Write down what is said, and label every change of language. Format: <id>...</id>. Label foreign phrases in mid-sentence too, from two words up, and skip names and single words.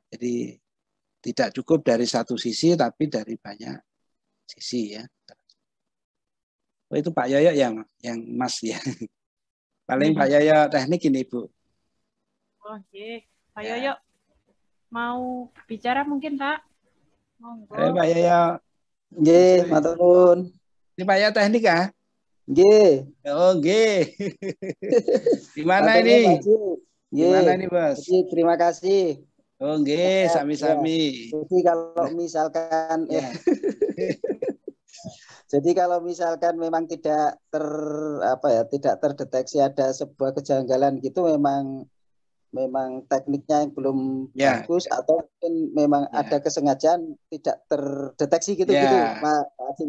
<id>Jadi tidak cukup dari satu sisi tapi dari banyak sisi ya. Oh, itu Pak Yoyo yang Mas ya. Paling Pak Yoyo teknik ini Bu. Oke, Pak Yoyo mau bicara mungkin Pak? Monggo. Pak Yoyo.</id> <jv>Nggih, matur nuwun.</jv> <id>Ini Pak Yoyo teknik ya?</id> <jv>Nggih. Oh, nggih.</jv> <id>Gimana ini? Gimana ini, Bos? Terima kasih.</id> <jv>Oh, nggih, sami-sami.</jv> <id>Ya. Jadi kalau misalkan jadi kalau misalkan memang tidak terdeteksi ada sebuah kejanggalan gitu, memang tekniknya yang belum bagus atau mungkin memang ada kesengajaan tidak terdeteksi gitu Pak Acing.</id>